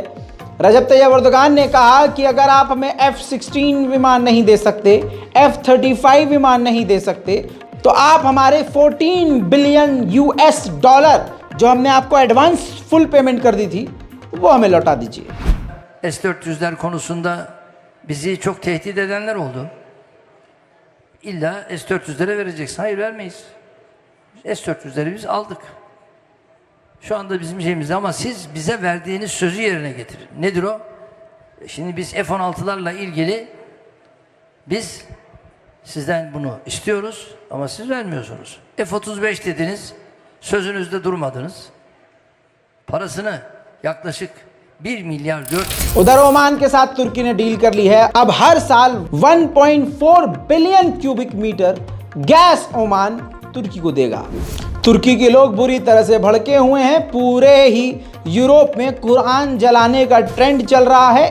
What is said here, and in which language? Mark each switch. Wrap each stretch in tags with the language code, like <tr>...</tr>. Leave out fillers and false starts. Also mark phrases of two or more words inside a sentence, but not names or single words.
<hi>रजब तैयब एर्दोगान ने कहा कि अगर आप हमें F-16 विमान नहीं दे सकते, F-35 विमान नहीं दे सकते, तो आप हमारे 14</hi> <en>billion US dollar</en> <hi>जो हमने आपको</hi> <en>advance full payment</en> <hi>कर दी थी, वो हमें लौटा दीजिए।</hi> <tr>S-400'ler konusunda bizi çok tehdit edenler oldu. İlla S-400'lere vereceksin. Hayır, vermeyiz. S-400'leri biz aldık. Şu anda bizim şeyimizde, ama siz bize verdiğiniz sözü yerine getirin. Nedir o? Şimdi biz F-16'larla ilgili biz sizden bunu istiyoruz ama siz vermiyorsunuz. F-35 dediniz, sözünüzde durmadınız. Parasını yaklaşık 1 milyar 400।</tr> <hi>उधर ओमान के साथ तुर्की ने डील कर ली है। अब हर साल 1.4</hi> <en>billion cubic meter</en> <hi>गैस ओमान तुर्की को देगा। तुर्की के लोग बुरी तरह से भड़के हुए हैं। पूरे ही यूरोप में कुरान जलाने का ट्रेंड चल रहा है।</hi>